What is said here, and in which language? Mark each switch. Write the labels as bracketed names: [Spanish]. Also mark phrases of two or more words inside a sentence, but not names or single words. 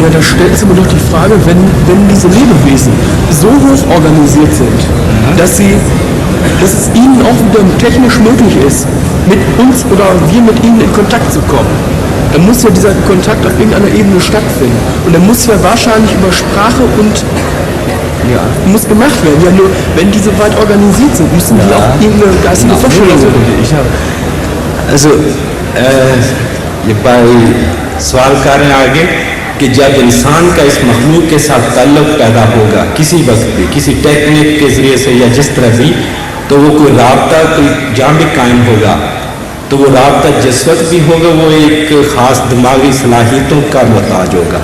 [German] Ja, da stellt sich aber doch die Frage, wenn diese Lebewesen so hoch organisiert sind, dass sie dass es ihnen auch wieder technisch möglich ist, mit uns oder wir mit ihnen in Kontakt zu kommen. Dann muss ja dieser Kontakt auf irgendeiner Ebene stattfinden. Und dann muss ja wahrscheinlich über Sprache und muss gemacht werden. Ja, nur wenn die so weit organisiert sind, müssen die auch irgendeine geistige Vorstellung haben. Also, [Urdu] یہ بھائی سوال کر رہے ہیں آگے کہ جب انسان کا اس مخلوق کے ساتھ تعلق پیدا ہوگا کسی وقت بھی کسی ٹیکنک کے ذریعے سے یا جس طرح بھی، تو وہ کوئی رابطہ کوئی جہاں بھی قائم ہوگا، تو وہ رابطہ جس وقت بھی ہوگا وہ ایک خاص دماغی صلاحیتوں کا محتاج ہوگا.